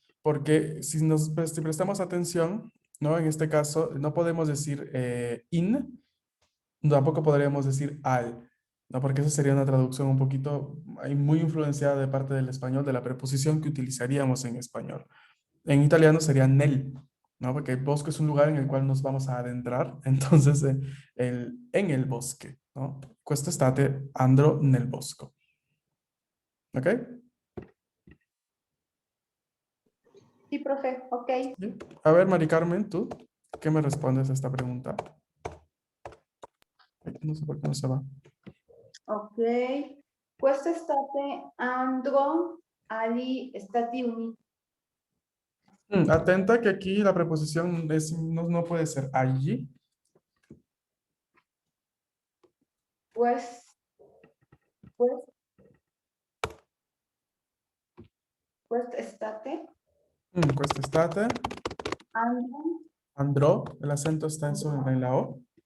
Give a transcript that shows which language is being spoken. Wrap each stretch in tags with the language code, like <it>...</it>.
<es>Porque si prestamos atención, ¿no? En este caso, no podemos decir in, tampoco podríamos decir al, ¿no? Porque eso sería una traducción un poquito muy influenciada de parte del español, de la preposición que utilizaríamos en español. En italiano sería nel, ¿no? Porque el bosque es un lugar en el cual nos vamos a adentrar, entonces en el bosque, ¿no?</es> <it>Quest'estate andrò nel bosco. ¿Ok?</it> <es>Sí, profe, ok. ¿Sí? A ver, Mari Carmen, ¿tú qué me respondes a esta pregunta? No sé por qué no se va. Ok.</es> <it>Quest'estate andrò agli Stati Uniti.</it> <es>Atenta que aquí la preposición no puede ser allí.</es> <it>Quest'estate Quest'estate andrò,</it> <es>el acento está en la O.</es>